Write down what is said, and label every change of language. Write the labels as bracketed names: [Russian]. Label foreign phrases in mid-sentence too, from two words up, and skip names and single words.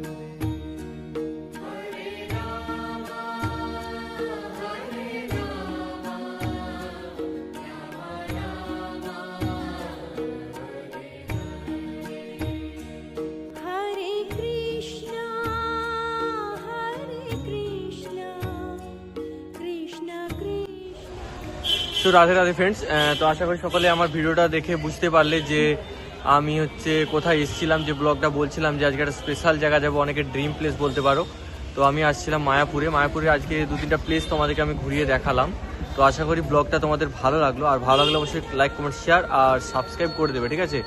[Sanskrit] Hare Rama, Hare Rama, Rama Rama, Hare Krishna, Hare Krishna, Krishna Krishna. [Bangla] তো রাধে রাধে ফ্রেন্ডস, তো আশা করি সকলে আমার ভিডিওটা দেখে বুঝতে পারলে যে আমি কোথায় এসেছিলাম, যে ব্লগটা বলছিলাম যে আজকে একটা স্পেশাল জায়গা যাবো, অনেকে [English] dream place [Bangla] বলতে পারো। তো আমি আসছিলাম মায়াপুরে আজকে 2-3টা প্লেস তোমাদেরকে আমি ঘুরিয়ে দেখালাম। তো আশা করি ব্লগটা তোমাদের ভালো লাগলো, আর ভালো লাগলে অবশ্যই [English] like comment share [Bangla] আর সাবস্ক্রাইব করে দেবে, ঠিক আছে?